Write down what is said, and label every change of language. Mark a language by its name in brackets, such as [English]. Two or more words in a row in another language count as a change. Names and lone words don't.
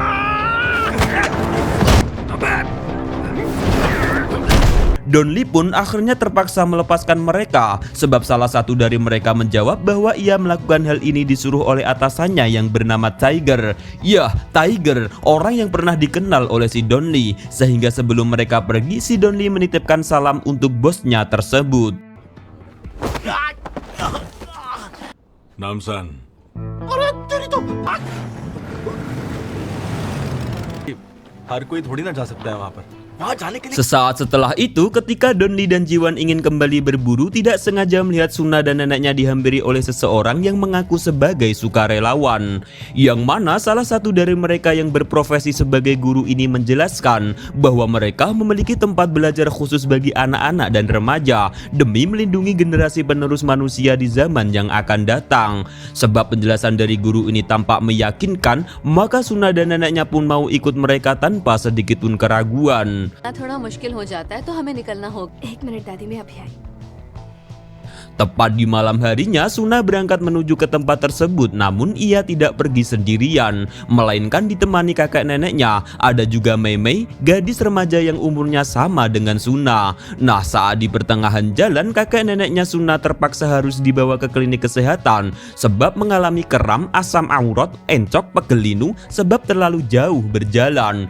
[Indonesian] Don Lee pun akhirnya terpaksa melepaskan mereka, sebab salah satu dari mereka menjawab bahwa ia melakukan hal ini disuruh oleh atasannya yang bernama Tiger. Yah, Tiger, orang yang pernah dikenal oleh si Don Lee, sehingga sebelum mereka pergi si Don Lee menitipkan salam untuk bosnya tersebut. Namsan. [Hindi] हर कोई थोड़ी ना जा सकता है वहां पर। [Indonesian] Sesaat setelah itu, ketika Don Lee dan Jiwan ingin kembali berburu, tidak sengaja melihat Sunna dan neneknya dihampiri oleh seseorang yang mengaku sebagai sukarelawan. Yang mana salah satu dari mereka yang berprofesi sebagai guru ini menjelaskan bahwa mereka memiliki tempat belajar khusus bagi anak-anak dan remaja demi melindungi generasi penerus manusia di zaman yang akan datang. Sebab penjelasan dari guru ini tampak meyakinkan, maka Sunna dan neneknya pun mau ikut mereka tanpa sedikit pun keraguan. [Hindi] थोड़ा मुश्किल हो जाता है तो हमें निकलना होगा। 1 मिनट दादी, मैं अभी आई। [Indonesian] Tepat di malam harinya, Sunna berangkat menuju ke tempat tersebut, namun ia tidak pergi sendirian, melainkan ditemani kakek neneknya. Ada juga Mei, gadis remaja yang umurnya sama dengan Sunna. Nah, saat di pertengahan jalan, kakek neneknya Sunna terpaksa harus dibawa ke klinik kesehatan sebab mengalami kram, asam aurat, encok, pegelinu sebab terlalu jauh berjalan.